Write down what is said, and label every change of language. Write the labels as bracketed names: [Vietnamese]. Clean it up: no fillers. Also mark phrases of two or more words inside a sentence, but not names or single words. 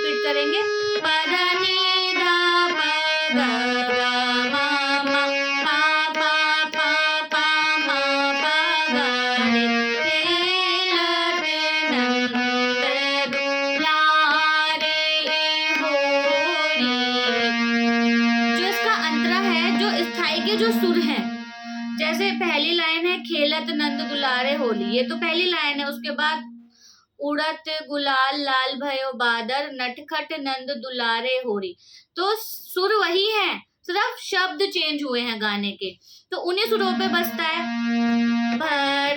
[Braj] करेंगे प ध नि ध प ग ग म म प प प प म प ग रे खेलत नंद दुलारे होरी। [Hindi] जो इसका अंतरा है, जो स्थाई के जो सुर हैं, जैसे पहली लाइन है [Braj] खेलत नंद दुलारे होली, [Hindi] ये तो पहली लाइन है। उसके बाद [Braj] उड़त गुलाल लाल भयो बादर नटखट नंद दुलारे होरी, [Hindi] तो सुर वही है, सिर्फ शब्द चेंज हुए हैं गाने के, तो उन्हीं सुरों पे बजता है।